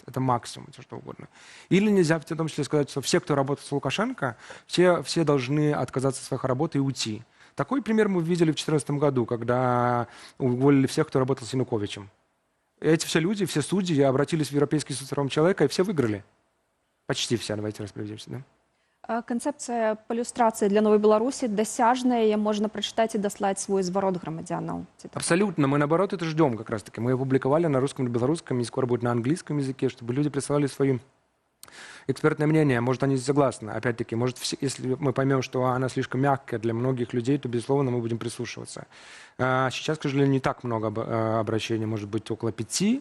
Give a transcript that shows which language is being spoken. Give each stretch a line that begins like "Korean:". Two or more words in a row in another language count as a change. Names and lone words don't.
Russian: Это максимум, все что угодно. Или нельзя в том числе сказать, что все, кто работает с Лукашенко, все должны отказаться от своих работ и уйти. Такой пример мы видели в 2014 году, когда уволили всех, кто работал с Януковичем. Эти все люди, все судьи обратились в Европейский суд по правам человека, и все выиграли. Почти все, давайте распределимся, да?
Belarusian: Канцэпцыя па люстрацыі для новай Беларусі дасяжная, можна прачытаць і даслаць свой зварот грамадзянаў.
Russian: Абсолютно. Мы, наоборот, это ждем как раз-таки. Мы опубликовали на русском и белорусском, и скоро будет на английском языке, чтобы люди присылали свои экспертное мнение. Может, они согласны. Опять-таки, может, если мы поймем, что она слишком мягкая для многих людей, то, безусловно, мы будем прислушиваться. Сейчас, к сожалению, не так много обращений, может быть, около 5.